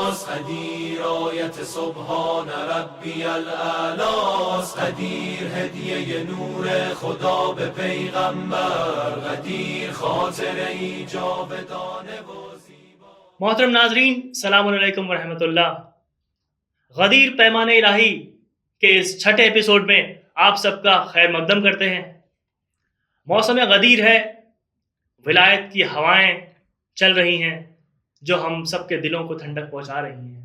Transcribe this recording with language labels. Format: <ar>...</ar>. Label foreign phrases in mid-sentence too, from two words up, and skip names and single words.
<fa>قدیر آیت سبحان ربی الاعلاست، قدیر هدیه نور خدا به پیغمبر، قدیر خاطره ای جاودانه و زیبا.</fa> <ur>محترم ناظرین،</ur> <ar>السلام علیکم ورحمۃ اللہ.</ar> <ur>غدیر پیمان الہی کے اس چھٹے ایپیسوڈ میں آپ سب کا خیر مقدم کرتے ہیں. موسم غدیر ہے، ولایت کی ہوائیں چل رہی ہیں جو ہم سب کے دلوں کو ٹھنڈک پہنچا رہی ہیں.</ur>